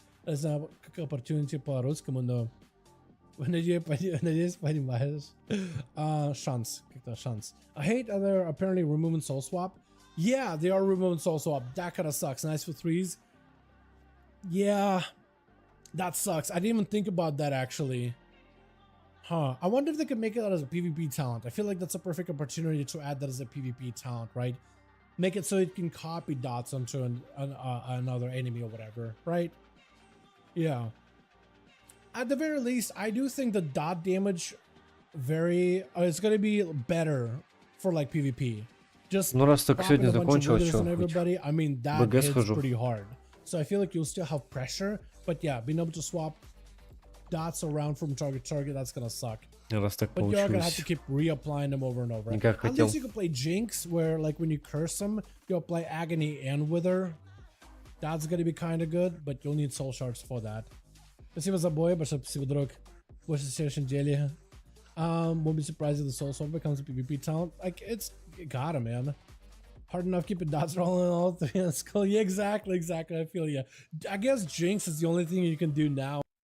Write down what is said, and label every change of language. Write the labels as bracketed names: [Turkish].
[Russian] Не знаю, как opportunity по-русскому, но... Надеюсь, понимаешь. Шанс. Как-то шанс. [English] I hate they're apparently removing Soul Swap. Yeah, they are removing Soul Swap. That kind of sucks. Nice for threes. Yeah, that sucks. I didn't even think about that, actually. Huh. I wonder if they could make it out as a PvP talent. I feel like that's a perfect opportunity to add that as a PvP talent, right? Make it so it can copy dots onto another enemy or whatever, right? Yeah. At the very least, I do think the dot damage it's going to be better for like PvP. Just [Russian] ну раз так сегодня закончилось, что [English] everybody, I mean, that hits pretty hard. So I feel like you'll still have pressure, but yeah, being able to swap dots around from target to target, that's gonna suck. [Russian] Раз так [English] but you're gonna have to keep reapplying them over and over. At least you can play Jinx, where like when you curse them, you'll play Agony and Wither. That's gonna be kind of good, but you'll need soul shards for that. [Russian] Спасибо за бой, большое спасибо, друг. Больше в следующей неделе. [English] Won't be surprised if the soul swap becomes a PvP talent. Like it's got him, man. Hard enough keeping dots rolling all three in skull. Yeah, exactly. I feel you. I guess Jinx is the only thing you can do now.